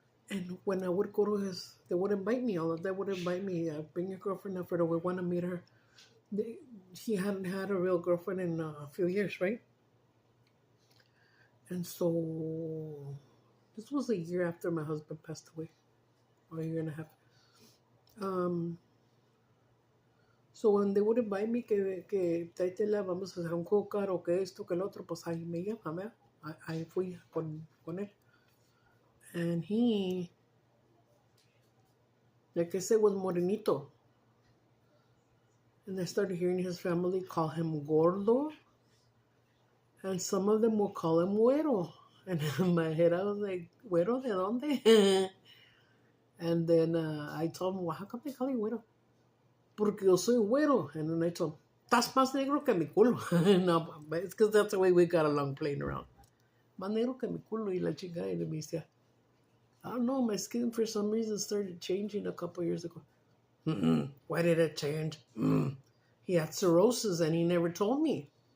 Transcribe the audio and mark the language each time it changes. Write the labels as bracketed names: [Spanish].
[English] And when I would go to they would invite me. They would invite me. Bring your girlfriend Alfredo. We want to meet her. He hadn't had a real girlfriend in a few years, right? And so this was a year after my husband passed away, or a year and a half. So when they would invite me [Spanish] que tráetela, vamos a hacer un cócar o que esto, que el otro, pues ahí me llama, ¿verdad? Ahí fui con él. [English] And he, like I said, was morenito. And I started hearing his family call him gordo. And some of them will call him güero. And in my head, I was like, [Spanish] ¿güero de dónde? [English] And then I told him, well, how come they call you güero? [Spanish] Porque yo soy güero. [English] And then I told him, [Spanish] estás más negro que mi culo. [English] No, it's because that's the way we got along playing around. [Spanish] Más negro que mi culo. Y la chingada. Y me decía, [English] I don't know, my skin for some reason started changing a couple years ago. Why did it change? He had cirrhosis and he never told me.